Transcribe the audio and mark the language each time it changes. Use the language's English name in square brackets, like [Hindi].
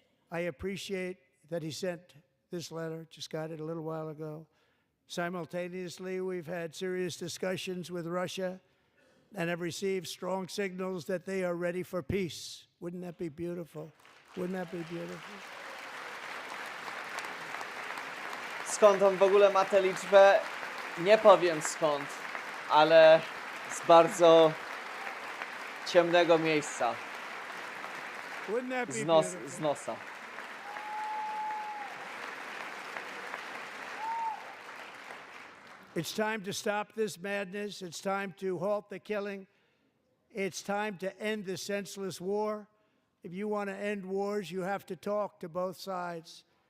[English] I appreciate that he sent this letter, just got it a little while ago. Simultaneously, we've had serious discussions with Russia and have received strong signals that they are ready for peace. Wouldn't that be beautiful? Wouldn't that be beautiful? [Polish] Skąd on w ogóle ma tę liczbę? Nie powiem skąd, ale z bardzo ciemnego miejsca. [English] Wouldn't that be beautiful? [Polish] Z nosa. [English] It's time to stop this madness. It's time to halt the killing. It's time to end the senseless war. If you want to end wars, you have to talk to both sides.